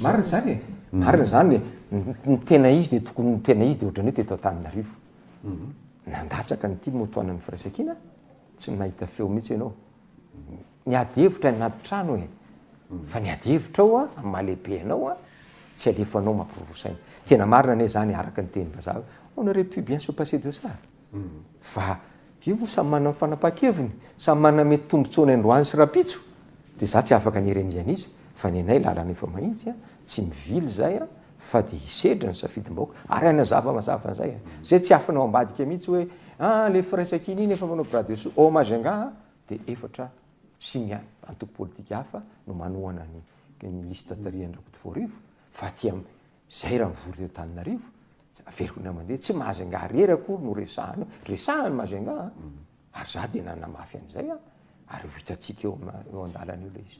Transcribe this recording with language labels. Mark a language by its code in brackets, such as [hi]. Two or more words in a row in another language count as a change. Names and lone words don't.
[mg] marina zany marina zany ny tena izy dia tokony ny tena izy dia ohatrany hoe teto Antananarivo nandatsaka ny TIM toanan'ny firaisan-kina tsy nahita feo mihitsy ianao niady hevitra anaty trano fa niady hevitra ao a amin'ny mahalehibe anao a tsy alefanao mampirorosaina tena marina ane zany araka ny teny mazava [fr] on aurait pu bien se passer de ça [mg] fa io samy manana fanapaha-keviny samy manana mety tombontsoany Androany sy Rapitso dia za tsy afaka nirenizana izy fa ny anay lalana efa mahitsy a tsy mivily zay a fa dia hisedra ny safidim-bahoaka ary anazava mazava an'izay zay tsy afinao ambadika mihitsy hoe le firaisan-kina iny efa manao bradeso ao Majunga dia efatra sy antoko politika hafa no manohana ny lista tarihan'ny Rakotovarivo fa tia zay raha mivory teo Antananarivo averiko na mandeha tsy Majunga rery akory no resahany Majunga ary za dia nanamafy an'izay ary ho hitatsika eo andalana eo le izy